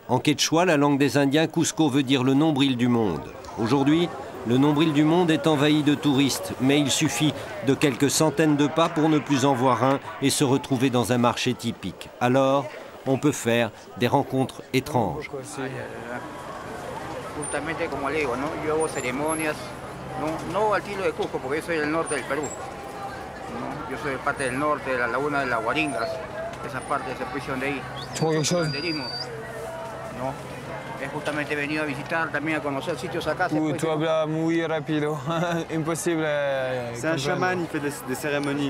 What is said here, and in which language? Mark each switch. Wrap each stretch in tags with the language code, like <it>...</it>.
<fr>En quechua, la langue des Indiens, Cusco veut dire le nombril du monde. Aujourd'hui, le nombril du monde est envahi de touristes, mais il suffit de quelques centaines de pas pour ne plus en voir un et se retrouver dans un marché typique. Alors, on peut faire des rencontres étranges.</fr> <es>Justamente como le digo, ¿no? Yo hago ceremonias, no al estilo de Cusco, porque yo soy del norte del Perú. ¿no? Yo soy de parte del norte, de la laguna de las Guaringas, esa parte, esa prisión de ahí. Senderismo, ¿no? He justamente venido a visitar, también a conocer sitios acá. Tu hablas muy rápido, imposible.</es> <fr>C'est un chaman, il fait des cérémonies.</fr>